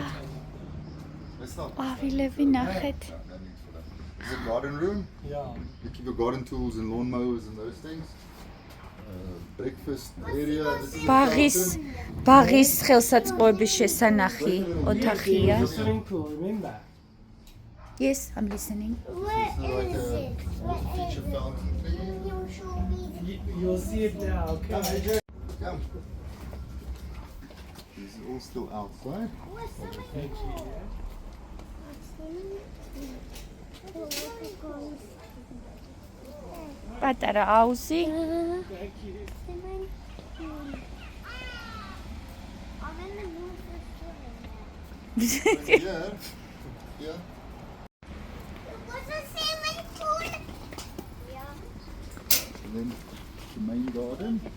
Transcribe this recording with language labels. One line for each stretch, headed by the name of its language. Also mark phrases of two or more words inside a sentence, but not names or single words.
Georgian: ყვავილები ნახეთ.
English: Is it a garden room? Yeah. You keep your garden tools and lawn mowers and those things. Breakfast area.
Georgian: ბაღის ხელსაწყოების შესანახი ოთახია.
English: Swimming pool, remember? Yes, I'm listening. This is like a feature fountain thing. You'll see it now, okay? Come. These are all still outside. Thank you.
Georgian: პატარა აუზი.
English: Thank you. Yeah. Yeah. And then the main garden.